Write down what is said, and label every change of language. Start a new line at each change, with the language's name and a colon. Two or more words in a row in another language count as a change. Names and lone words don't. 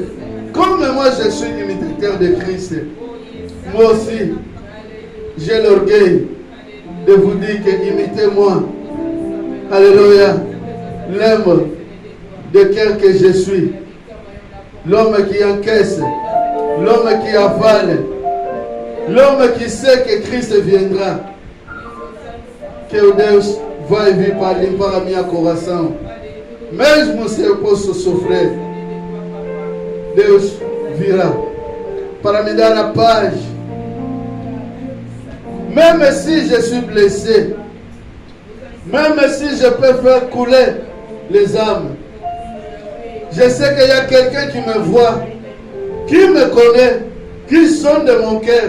French: Comme moi je suis imitateur de Christ, moi aussi, j'ai l'orgueil de vous dire que imitez-moi. Alléluia. L'homme de cœur que je suis. L'homme qui encaisse. L'homme qui avale. L'homme qui sait que Christ viendra.
Portuguese: Que Deus vai vir para limpar a minha coração. Mesmo se eu posso sofrer, Deus virá para me dar a paz.
French: Même si je suis blessé, même si je peux faire couler les âmes, je sais qu'il y a quelqu'un qui me voit, qui me connaît, qui sonde mon cœur.